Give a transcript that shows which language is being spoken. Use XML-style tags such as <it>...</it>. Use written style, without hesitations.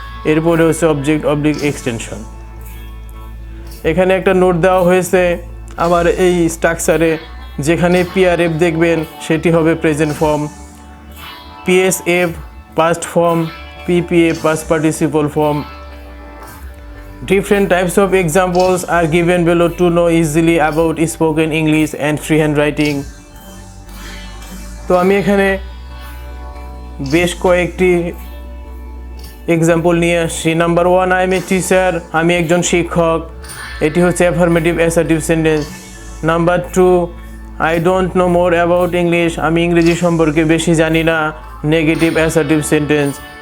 <bn>এরপরে হচ্ছে object oblique extension. এখানে একটা নোট দেওয়া হয়েছে আবার এই স্ট্রাকচারে, যেখানে পিআরএফ দেখবেন সেটি হবে present form, PSF past form, PPF past participle form.</bn> <en>Different types of examples are given below to know easily about spoken English and free handwriting.</en> <bn>তো আমি এখানে বেশ কয়েকটি এক্সাম্পল নিয়ে আসছি।</bn> <en>number 1, I am a teacher,</en> <bn>আমি একজন শিক্ষক, এটি হচ্ছে</bn> <en>Affirmative assertive sentence. Number 2, I don't know more about English,</en> <bn>আমি ইংরেজি সম্পর্কে বেশি জানি না,</bn> <en>Negative assertive sentence.</en>